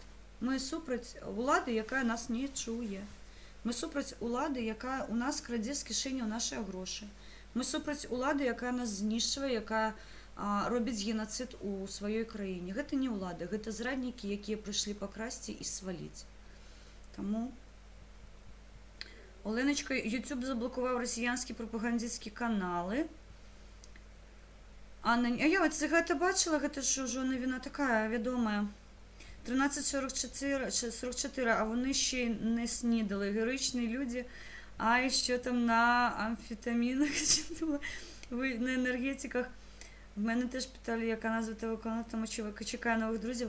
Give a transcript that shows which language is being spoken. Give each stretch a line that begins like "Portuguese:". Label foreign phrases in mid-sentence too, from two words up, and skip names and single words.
Belarusian: Мы супраць улады, якая нас не чуе. Мы супраць улады, якая у нас крадзе з кішэняў нашыя грошы. Мы супраць улады, якая нас знішчвае, якая робіць генацыд у сваёй краіне. Гэта не ўлада, гэта зраднікі, якія прыйшлі пакрасці і сваліць.
Ukrainian: Таму Оленочка, YouTube заблокував росіянські пропагандистські канали.
Belarusian: А я от гэта бачила, гэта ж ужо навіна
Ukrainian: така відома. 13:44, а вони ще не снідали. Героїчні люди, а ще там на амфетамінах, на енергетиках. В мене теж питали, яка назва телеканалу, тому що чекаю нових друзів.